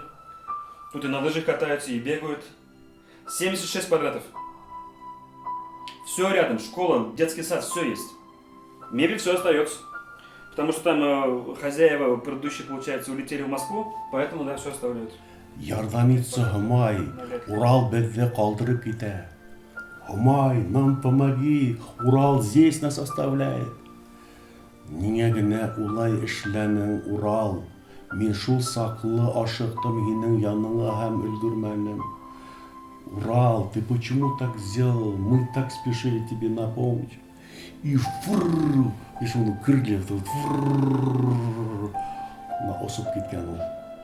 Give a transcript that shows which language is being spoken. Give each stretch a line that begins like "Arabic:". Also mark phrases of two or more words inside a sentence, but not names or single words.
Russian: Тут и на лыжах катаются, и бегают. 76 квадратов. Все рядом. Школа, детский сад, все есть. Мебель все остается. Потому что там хозяева предыдущие, получается, улетели в Москву. Поэтому, да, все оставляют.
Tatar: Ярдәм итсе, Humay, Урал безне калдырып китә.
Russian: Humay, нам помоги, Урал здесь нас оставляет.
Tatar: Нигә генә улай эшләнең, Урал? Мин шул саклы ашыктым һинең яныңа һәм өлгермәнем.
Russian: Урал, ты почему так сделал? Мы так спешили тебе напомнить. И фрррр, и шуны крылья тут фрррр, на
Tatar: осып киткән ул.